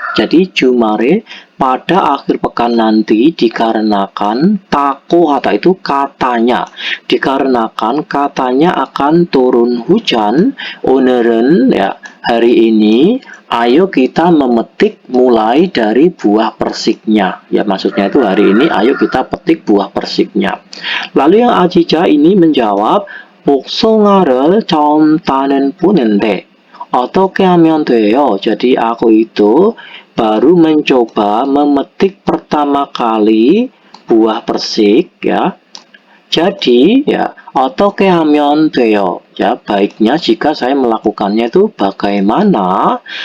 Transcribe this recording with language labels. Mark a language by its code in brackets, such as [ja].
[id] Jadi Jumare pada akhir pekan nanti dikarenakan takohata itu katanya, dikarenakan katanya akan turun hujan. [ko] 오늘은 [id] ya hari ini, ayo kita memetik mulai dari buah persiknya. Ya maksudnya itu hari ini ayo kita petik buah persiknya. Lalu yang Ajicha ini menjawab, [ko] 복숭아를 처음 따는 분인데 어떻게 하면 돼요? [id] Jadi aku itu baru mencoba memetik pertama kali buah persik ya. Jadi ya [ko] 어떻게 하면 돼요? [id] Ya baiknya jika saya melakukannya itu bagaimana?